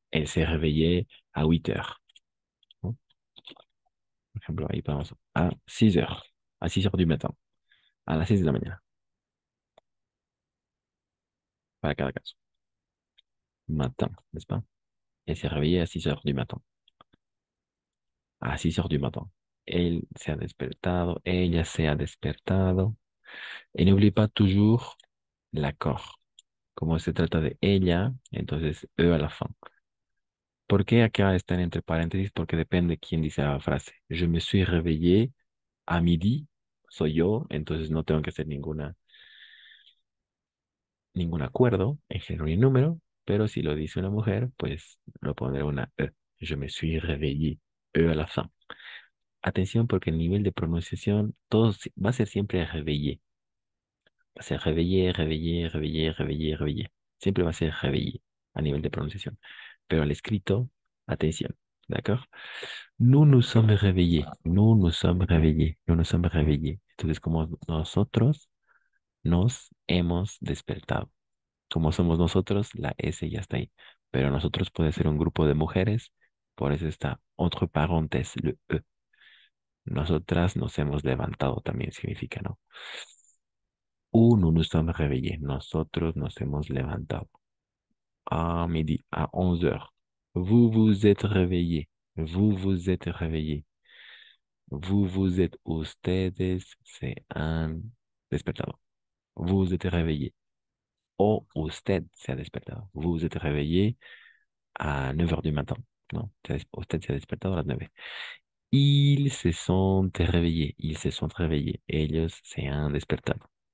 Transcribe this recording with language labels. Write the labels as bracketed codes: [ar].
[fr] Elle s'est réveillée à 8 heures. [es] ¿No? Por ejemplo, ahí vamos a 6 heures. [fr] A 6 heures du matin. [es] A las 6 de la mañana. Para cada caso. Matin, [fr] n'est-ce pas? Elle s'est réveillée à 6 heures du matin. A 6 heures du matin. [es] Él se ha despertado. Ella se ha despertado. [fr] Et n'oublie pas toujours l'accord. [es] Como se trata de ella, entonces a la fin. ¿Por qué acá están entre paréntesis? Porque depende quién dice la frase. [fr] Je me suis réveillé à midi. [es] Soy yo, entonces no tengo que hacer ningún acuerdo en género y en número. Pero si lo dice una mujer, pues lo pondré una E. [fr] Je me suis réveillé. [es] A la fin. Atención porque el nivel de pronunciación va a ser siempre réveillé. Va a ser réveillé, réveillé, réveillé, réveillé, réveillé. Siempre va a ser réveillé a nivel de pronunciación. Pero al escrito, atención, ¿d'accord? [fr] Nous nous sommes réveillés. Nous nous sommes réveillés. Nous nous sommes réveillés. [es] Entonces, como nosotros nos hemos despertado. Como somos nosotros, la S ya está ahí. Pero nosotros puede ser un grupo de mujeres, por eso está entre paréntesis le E. Nosotras nos hemos levantado también significa, ¿no? [fr] Ou nous nous sommes réveillés. [es] Nosotros nos hemos levantado. [fr] À midi, à 11 heures. Vous vous êtes réveillés. Vous vous êtes réveillés. Vous vous êtes ustedes, c'est un despertador. Vous vous êtes réveillés. [es] O usted se ha despertado. [fr] Vous vous êtes réveillé à 9 heures du matin. [es] Non, usted se ha despertado a las 9. [fr] Ils se sont réveillés. Ils se sont réveillés. [es] Ellos se han despertado.